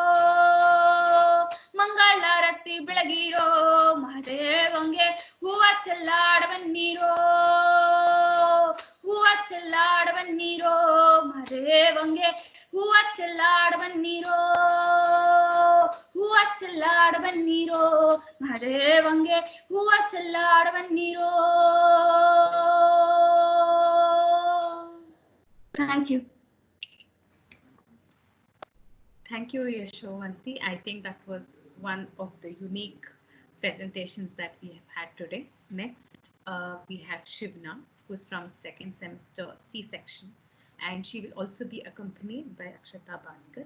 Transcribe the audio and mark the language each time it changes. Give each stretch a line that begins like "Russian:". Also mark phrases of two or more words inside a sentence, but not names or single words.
Kannada: ಮಂಗಳಾರತಿ ಬೆಳಗಿರೋ ಮಹದೇವಂಗೆ ಹೂವ ಚೆಲ್ಲಾಡ ಬನ್ನೀರೋ ಹೂವ ಚೆಲ್ಲಾಡ ಬನ್ನೀರೋ ಮಹದೇವಂಗೆ ಹೂವ ಚೆಲ್ಲಾಡ ಬನ್ನೀರೋ ಹೂವ ಚೆಲ್ಲಾಡ ಬನ್ನೀರೋ ಮಹದೇವಂಗೆ ಹೂವ ಚೆಲ್ಲಾಡ ಬನ್ನೀರೋ.
English: Thank you. Thank you, Yashovanti. I think that was one of the unique presentations that we have had today. Next, we have Shivna, who's from second semester C-section, and she will also be accompanied by Akshata Bhaskar.